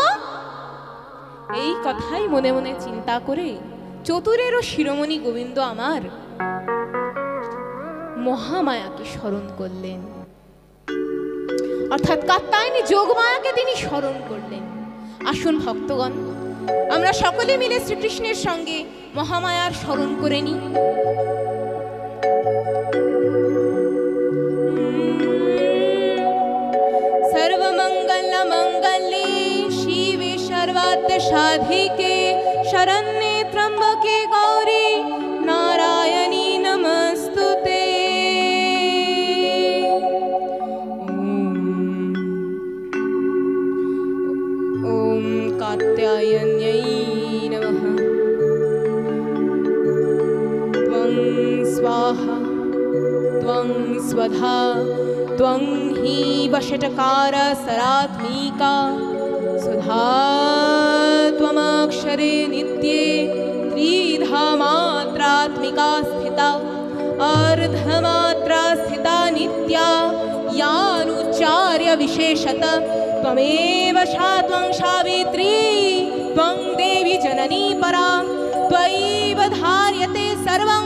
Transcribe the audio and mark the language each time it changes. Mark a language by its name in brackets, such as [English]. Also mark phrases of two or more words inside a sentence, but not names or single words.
[Bangla] এই কথাই মনে মনে চিন্তা করে চতুরেরও শিরোমণি গোবিন্দ আমার মহামায়াকে স্মরণ করলেন, অর্থাৎ কাত্যায়নী যোগমায়াকে তিনি স্মরণ করলেন। আসুন ভক্তগণ, আমরা সকলে মিলে শ্রীকৃষ্ণের সঙ্গে মহামায়ার স্মরণ করে নিই। [Sanskrit] সর্বমঙ্গল মঙ্গলে শিবে সর্বার্থ সাধিকে শরণ্যে ত্র্যম্বকে গৌরী নারায়ণী নমস্তুতে। ওম কাত্যায়ন্যৈ নমঃ। ত্বং স্বাহা ত্বং স্বধা ত্বং হি বষটকার সরাত্মিকা সুধা त्वमक्षरे नित्ये त्रिधा मात्रात्मिका स्थिता अर्धमात्रा स्थिता नित्या यानुच्चार्य विशेषत त्वमेव सा त्वं सावित्री त्वं देवी जननी परा त्वयैव धार्यते सर्वं